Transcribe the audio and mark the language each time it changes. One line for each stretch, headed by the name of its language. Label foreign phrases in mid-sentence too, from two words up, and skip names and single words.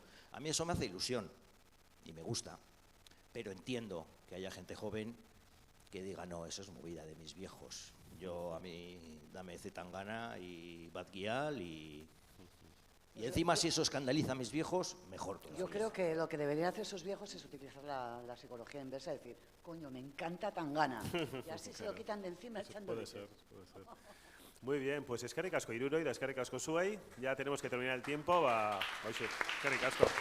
Spanish: A mí eso me hace ilusión y me gusta, pero entiendo que haya gente joven que diga, no, eso es movida de mis viejos, a mí dame Zetangana y Bad Gyal y encima si eso escandaliza a mis viejos, mejor todavía. Yo creo que lo que deberían hacer esos viejos es utilizar la psicología inversa, decir, coño, me encanta Tangana. Y así se lo quitan de encima echando Puede leches. ser, puede ser. Muy bien, pues
Basque: eskerrik asko Iruroi da eskerrik asko zuei.
Spanish: Ya tenemos que terminar el tiempo.
Basque: Hoxe, eskerrik asko.